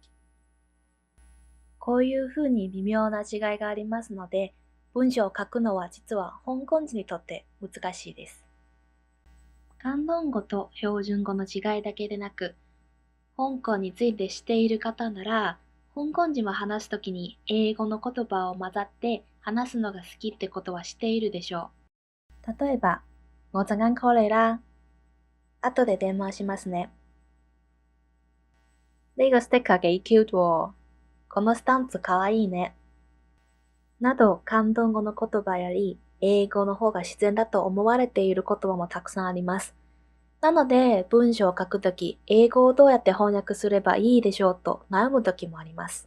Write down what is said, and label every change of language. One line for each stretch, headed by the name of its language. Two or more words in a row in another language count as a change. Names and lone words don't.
Japanese: こういうふうに微妙な違いがありますので、文章を書くのは実は香港人にとって難しいです。広東語と標準語の違いだけでなく、香港について知っている方なら、香港人は話すときに英語の言葉を混ざって話すのが好きってことは知っているでしょう。例えば、
Cantonese: 我陣間 call 你啦。
Japanese: 後で電話しますね。
Cantonese: 呢個ステッカー幾 cute 喎。
Japanese: このスタンプかわいいね。など、広東語の言葉より英語の方が自然だと思われている言葉もたくさんあります。なので、文章を書くとき、英語をどうやって翻訳すればいいでしょうと悩むときもあります。